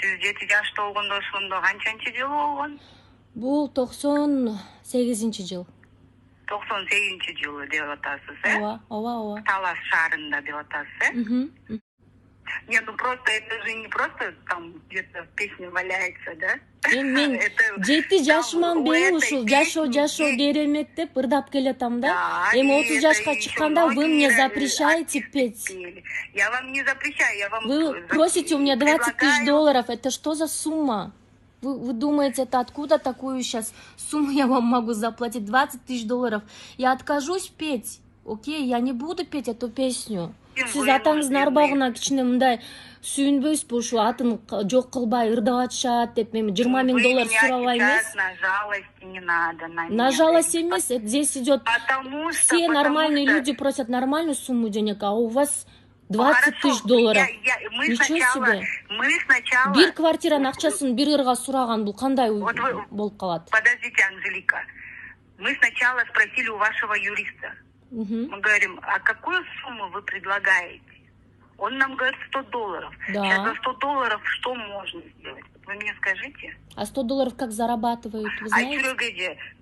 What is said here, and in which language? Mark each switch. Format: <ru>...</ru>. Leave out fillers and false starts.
<ky>Сіз жашта болгондо ошондо канчанчы жыл болгон? Бул 98 жыл. 98 жылы деп атасыз, э? Ооба. Талас шаарында деп атасыз, э?</ky> <ru>Нет, ну просто это же не просто там где-то песня валяется, да?</ru> <ky>Мен 7 жашыман бери ушул жашоо керемет деп ырдап келатам да. Эми 30 жашка чыкканда</ky> <ru>вы мне запрещаете петь. Я вам не запрещаю, я вам... Вы просите у меня 20 000 долларов. Это что за сумма? Вы думаете, это откуда такую сейчас сумму я вам могу заплатить? 20 000 долларов. Я откажусь петь. Окей, я не буду петь эту песню.</ru> <ky>Сіз атаңыздың арбағына кичине мындай сүйүнбөйсүзбү, ушу атын жок кылбай ырдап атышат деп мен 20 000 доллар сурабай эмес.</ky> <ru>На жалость не надо.</ru> <ky>На жалость эмес,</ky> <ru>здесь идет все нормальные люди просят нормальную сумму денег, а у вас 20 000 долларов. Ничего себе. Мы сначала...</ru> <ky>Бир квартиранын акчасын бир ырга сураган, бул кандай болуп калат?</ky> <ru>Подождите, Анжелика. Мы сначала спросили у вашего юриста. Мы говорим, а какую сумму вы предлагаете? Он нам говорит 100 долларов. Да. Сейчас за 100 долларов что можно сделать? Вы мне скажите. А 100 долларов как зарабатывают, вы знаете?</ru>